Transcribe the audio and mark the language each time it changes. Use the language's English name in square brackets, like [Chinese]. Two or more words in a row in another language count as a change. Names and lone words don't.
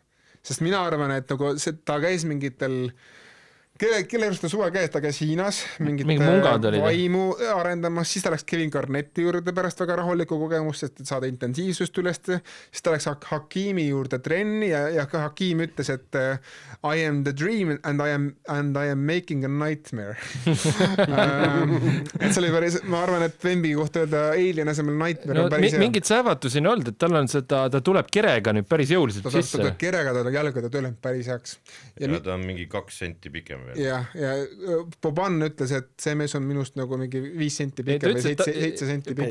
[Estonian] Sest mina arvan, et nagu ta käis mingitel kelle just suve käes, ta käis Hiinas mingit vaimu arendamas, siis ta läks Kevin Garnetti juurde pärast väga rahulikku kogemust, et saada intensiivsust üles, siis ta läks Hakimi juurde trenni ja ka Hakim ütles, et [English] I am the dream and I am making a nightmare. [Estonian] Et see oli päris, ma arvan, et Wemby kohta öelda alien asemel nightmare on päris hea. Mingid säevatusi on olnud, et tal on seda, ta tuleb kerega nüüd päris jõuliselt sisse. Ta tuleb kerega, ta jalga, ta tuleb päris heaks. Ja ta on mingi 2 senti pikem veel. Ja Boban ütles, et see mees on minust nagu mingi 5 senti pikem või 7 senti pikem.